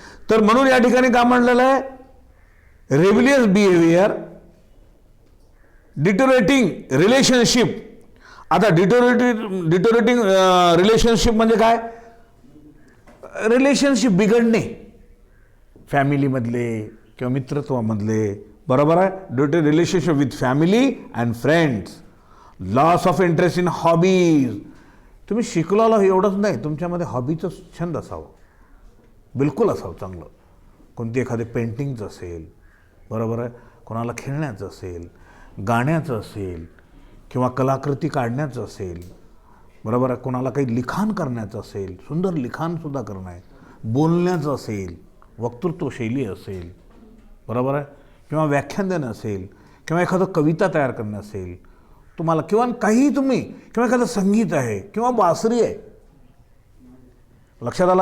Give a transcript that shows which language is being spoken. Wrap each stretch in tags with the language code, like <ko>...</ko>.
<mr>तर म्हणून या ठिकाणी काय म्हणलेलं आहे,</mr> <en>Rebellious behaviour, deteriorating relationship.</en> <mr>आता डिटोरेटिंग रिलेशनशिप म्हणजे काय? रिलेशनशिप बिघडणे, फॅमिलीमधले किंवा मित्रत्वामधले, बरोबर आहे,</mr> <en>Due to relationship with family and friends. Loss of interest in hobbies.</en> <mr>तुम्ही शिकलेला एवढंच नाही, तुमच्यामध्ये हॉबीचं छंद असावं, बिलकुल असावं चांगलं. कोणती एखादी पेंटिंगचं असेल, बरोबर आहे, कोणाला खेळण्याचं असेल, गाण्याचं असेल किंवा कलाकृती काढण्याचं असेल, बरोबर आहे, कोणाला काही लिखाण करण्याचं असेल, सुंदर लिखाणसुद्धा करणं आहे, बोलण्याचं असेल, वक्तृत्व शैली असेल, बरोबर आहे, किंवा व्याख्यान देणं असेल किंवा एखादं कविता तयार करणं असेल तुम्हाला, किंवा काहीही तुम्ही, किंवा एखादं संगीत आहे किंवा बासरी आहे. लक्षात आलं.</mr>